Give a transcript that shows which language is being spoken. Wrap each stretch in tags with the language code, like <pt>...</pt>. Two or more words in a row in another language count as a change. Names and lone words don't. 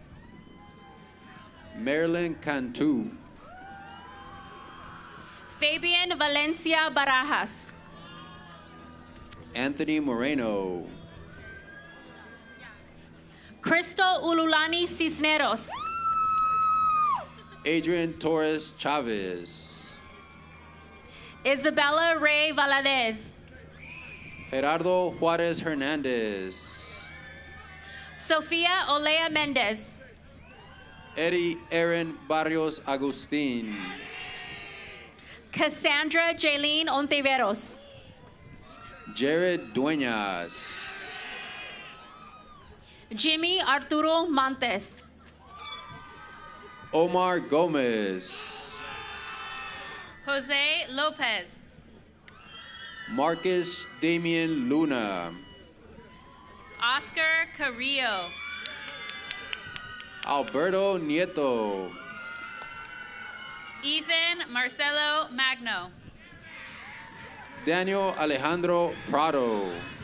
<en>Marilyn Cantu. Fabian Valencia Barajas. Anthony Moreno. Crystal Ululani Cisneros. Adrian Torres Chavez. Isabella Ray Valadez. Gerardo Juarez Hernandez. Sofia Olea Mendez. Eddie Aaron Barrios Agustin. Cassandra Jaylene Ontiveros. Jared Dueñas. Jimmy Arturo Montes. Omar Gomez. Jose Lopez. Marcus Damian Luna. Oscar Carrillo. Alberto Nieto. Ethan Marcelo Magno. Daniel Alejandro Prado.</en>